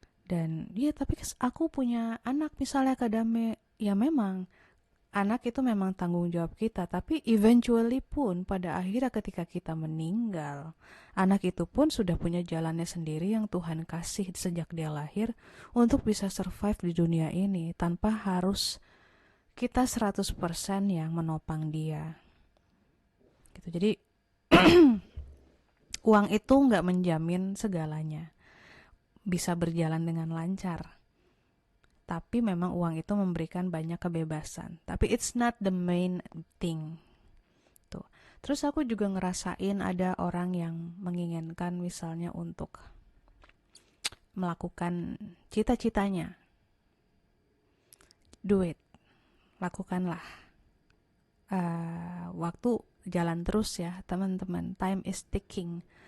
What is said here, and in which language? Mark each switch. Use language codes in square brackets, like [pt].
[id] Dan ya tapi aku punya anak misalnya Kadame, ya memang anak itu memang tanggung jawab kita, tapi eventually pun pada akhirnya ketika kita meninggal, anak itu pun sudah punya jalannya sendiri yang Tuhan kasih sejak dia lahir untuk bisa survive di dunia ini tanpa harus kita 100% yang menopang dia. Gitu. Jadi uang itu nggak menjamin segalanya bisa berjalan dengan lancar. Tapi memang uang itu memberikan banyak kebebasan. [en] Tapi it's not the main thing. [id] Tuh. Terus aku juga ngerasain ada orang yang menginginkan misalnya untuk melakukan cita-citanya. [en] Do it. [id] Lakukanlah. Waktu jalan terus ya teman-teman. [en] Time is ticking.